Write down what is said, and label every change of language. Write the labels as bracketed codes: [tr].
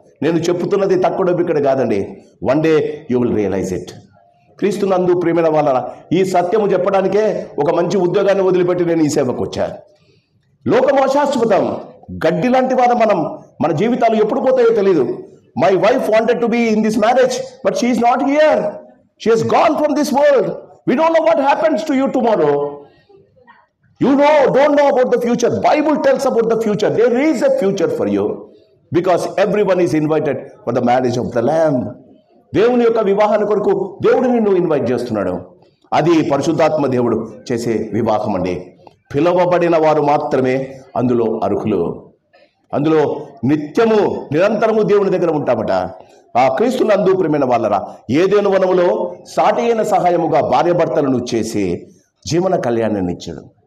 [te] నేను చెప్తున్నది తక్కువ ఇక్కడ కాదండి. [en] One day you will realise it. [te] క్రీస్తునందు ప్రియమైన వాళ్ళ, ఈ సత్యము చెప్పడానికే ఒక మంచి ఉద్యోగాన్ని వదిలిపెట్టి నేను ఈ సేవకు వచ్చా. లోకం అశాశ్వతం, గడ్డి లాంటి వారు మనం. మన జీవితాలు ఎప్పుడు పోతాయో తెలియదు. [en] My wife wanted to be in this marriage, but she is not here. She has gone from this world. We don't know what happens to you tomorrow. You don't know about the future. Bible tells about the future. There is a future for you because everyone is invited for the marriage of the Lamb. [te] దేవుని యొక్క వివాహాన్ని కొరకు దేవుడు నిన్ను invite చేస్తున్నాడు. అది పరిశుద్ధాత్మ దేవుడు చేసే వివాహం అండి. పిలవబడిన వారు మాత్రమే అందులో అర్హులు. అందులో నిత్యము నిరంతరము దేవుని దగ్గర ఉంటామట. ఆ క్రీస్తునందు ప్రియమైన వాళ్ళరా, ఏదైనా వనములో సాటి అయిన సహాయముగా భార్యాభర్తలను చేసి జీవన కళ్యాణాన్ని ఇచ్చాడు.